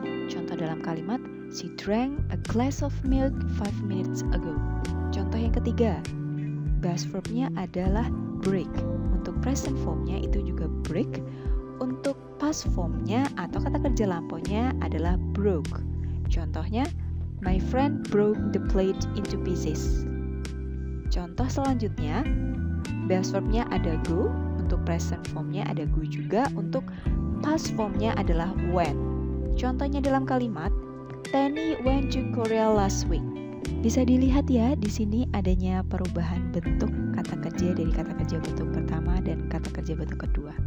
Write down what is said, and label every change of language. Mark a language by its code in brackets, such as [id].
[id] Contoh dalam kalimat, [en] she drank a glass of milk 5 minutes ago. [id] Contoh yang ketiga, base verbnya adalah break. Untuk present formnya itu juga break. Untuk past formnya atau kata kerja lampaunya adalah broke. Contohnya, [en] my friend broke the plate into pieces. [id] Contoh selanjutnya, base verbnya ada go. Untuk present formnya ada go juga. Untuk past formnya adalah went. Contohnya dalam kalimat, [en] Tenny went to Korea last week. [id] Bisa dilihat ya, di sini adanya perubahan bentuk kata kerja dari kata kerja bentuk pertama dan kata kerja bentuk kedua.